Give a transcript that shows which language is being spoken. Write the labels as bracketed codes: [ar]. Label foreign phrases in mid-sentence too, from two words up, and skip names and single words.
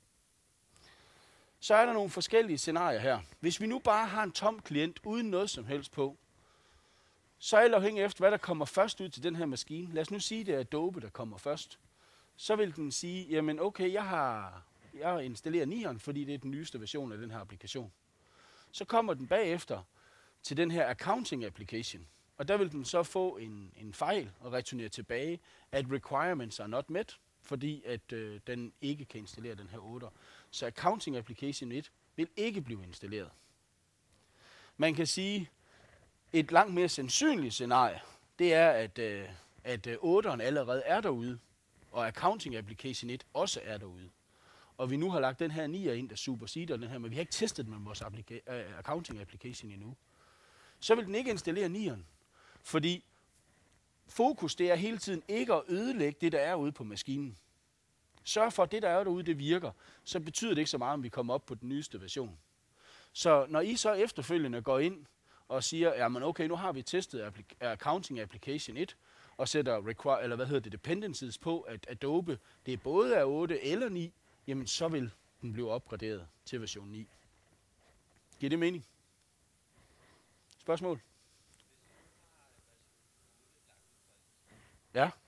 [da] Så er der nogle forskellige scenarier her. Hvis vi nu bare har en tom klient uden noget som helst på, så er det afhængig efter, hvad der kommer først ud til den her maskine. Lad os nu sige, det er Adobe, der kommer først. Så vil den sige, jamen okay, jeg har jeg installerer 9'eren, fordi det er den nyeste version af den her applikation. Så kommer den bagefter til den her [en] accounting application, [da] og der vil den så få en fejl og returnere tilbage, at [en] requirements are not met, [da] fordi at den ikke kan installere den her 8'er. Så [en] accounting application 1 [da] vil ikke blive installeret. Man kan sige, et langt mere sandsynligt scenarie, det er, at 8'eren allerede er derude, og [en] accounting application 1 [da] også er derude. Og vi nu har lagt den her 9'er ind, der superseder den her, men vi har ikke testet den med vores [en] accounting application [da] endnu. Så vil den ikke installere 9'eren, fordi fokus det er hele tiden ikke at ødelægge det, der er ude på maskinen. Sørg for, at det, der er derude, det virker. Så betyder det ikke så meget, om vi kommer op på den nyeste version. Så når I så efterfølgende går ind og siger, jamen okay, nu har vi testet [en] accounting application 1, [da] og sætter dependencies på, at Adobe det er både er 8 eller 9, jamen så vil den blive opgraderet til version 9. Giver det mening? Spørgsmål? Ja?